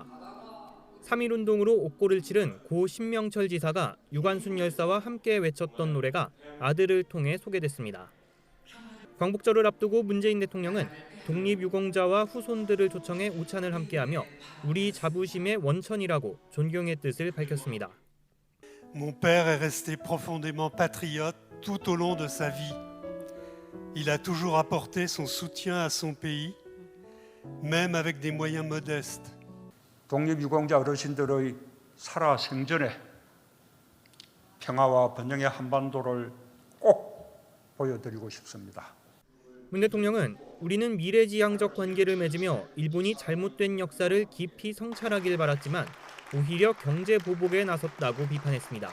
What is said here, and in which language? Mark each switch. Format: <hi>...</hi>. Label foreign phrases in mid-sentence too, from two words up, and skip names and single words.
<ko>3.1운동으로 옥고를 치른 고 신명철 지사가 유관순 열사와 함께 외쳤던 노래가 아들을 통해 소개됐습니다. 광복절을 앞두고 문재인 대통령은 독립유공자와 후손들을 초청해 우찬을 함께하며 우리 자부심의 원천이라고 존경의 뜻을 밝혔습니다.</ko> <fr>Mon père est resté profondément patriote tout au long de sa vie. Il a toujours apporté son soutien à son pays, même avec des moyens modestes.</fr> <ko>독립유공자 어르신들의 살아 생전에 평화와 번영의 한반도를 꼭 보여드리고 싶습니다. 문 대통령은 우리는 미래지향적 관계를 맺으며 일본이 잘못된 역사를 깊이 성찰하길 바랐지만 오히려 경제 보복에 나섰다고 비판했습니다.</ko>